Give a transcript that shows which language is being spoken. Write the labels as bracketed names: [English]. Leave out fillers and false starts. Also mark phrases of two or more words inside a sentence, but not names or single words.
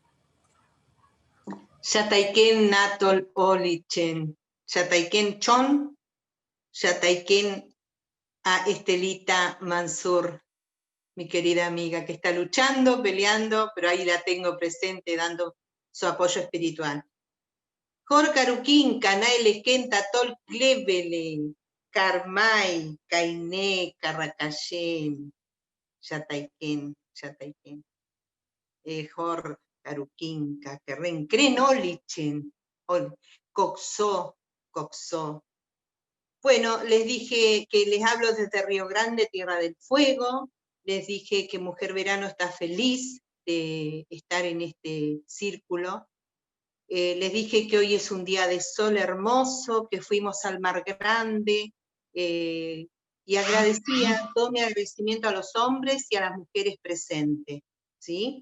[Ona] Yataiken Natol Olichen, Yataiken Chon, Yataiken [Spanish] a Estelita Mansur, mi querida amiga, que está luchando, peleando, pero ahí la tengo presente dando su apoyo espiritual. [Ona] Jorkarukin, Kanaele Kenta Tol Klebele, Karmay, Kainé, Carracayén, Yataiken, Yatayken, Jor, Caruquinca, Querren, Crenolichen, Coxó, Coxó. [Spanish] Bueno, les dije que les hablo desde Río Grande, Tierra del Fuego, les dije que Mujer Verano está feliz de estar en este círculo. Les dije que hoy es un día de sol hermoso, que fuimos al Mar Grande, y agradecía todo mi agradecimiento a los hombres y a las mujeres presentes, ¿sí?